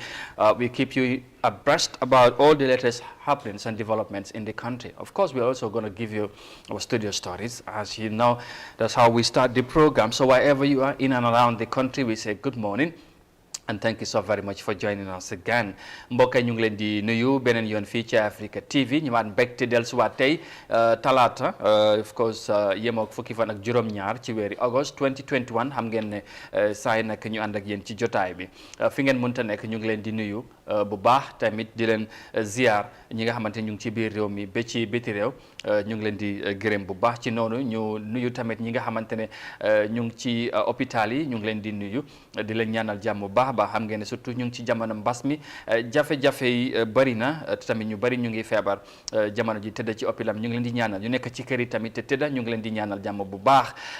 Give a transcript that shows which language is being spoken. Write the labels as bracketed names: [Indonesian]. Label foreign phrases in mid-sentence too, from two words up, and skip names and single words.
[English] We keep you abreast about all the latest happenings and developments in the country. Of course, we're also going to give you our studio stories. As you know, that's how we start the program. So wherever you are in and around the country, we say good morning. And thank you so very much for joining us again. [Wolof] mbokk ñu ngi leen di nuyu beneen yoon fii ci Africa TV ñu waat mbégte dellusiwaat tey talaata [English] of course [Wolof] yemook fukki fan ak juróom-ñaar ci weeri August 2021 xam ngeen ne saa yi nag ñu ànd ak yéen ci jotaay bi fi ngeen mënta nekk ñu ngi leen di nuyu bu baax tamit di leen ziar ñi nga xamante ñu ngi ci biir réew mi ba ci biti réew ñu ngi leen di gërëm bu baax ci noonu ñu nuyu tamit ñi nga xamante ne ñu ngi ci hôpital yi ñu ngi leen di nuyu di leen ñaanal jàmm bu baax ba xam ngeen ne surtout ñu ngi ci jamono mbas mi jafe-jafe yi bëri na tamit ñu bëri ñu ngi feebar jamono ji tëdd ci hôpital ñu ngi leen di ñaanal ñu nekk ci kër yi tamit te tëdd ñu ngi leen di ñaanal jàmm bu baax